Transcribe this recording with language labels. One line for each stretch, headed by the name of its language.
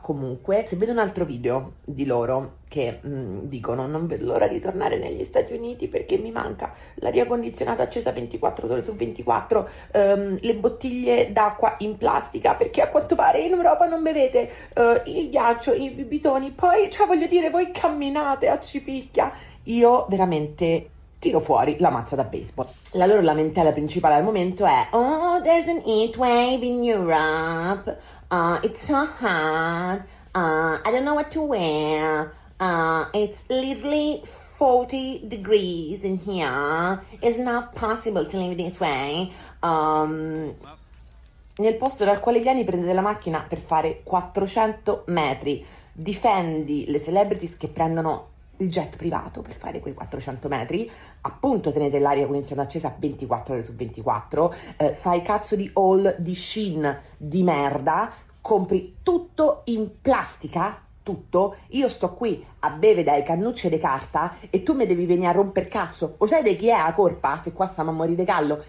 Italian: Comunque, se vedo un altro video di loro che dicono non vedo l'ora di tornare negli Stati Uniti perché mi manca l'aria condizionata accesa 24 ore su 24, le bottiglie d'acqua in plastica perché a quanto pare in Europa non bevete il ghiaccio, i bitoni, poi, cioè voglio dire, voi camminate a cipicchia. Io veramente... tiro fuori la mazza da baseball. La loro lamentela principale al momento è
English: oh, there's an heat wave in Europe, it's so hot, I don't know what to wear, it's literally 40 degrees in here, it's not possible to live this way.
Italian: Nel posto dal quale vieni prendete la macchina per fare 400 metri, difendi le celebrities che prendono il jet privato per fare quei 400 metri, appunto tenete l'aria condizionata accesa 24 ore su 24, fai cazzo di haul di Shein di merda, compri tutto in plastica, tutto, io sto qui a beve dai cannucce di carta e tu mi devi venire a romper cazzo, o sai di chi è la colpa se qua stiamo a morire di callo?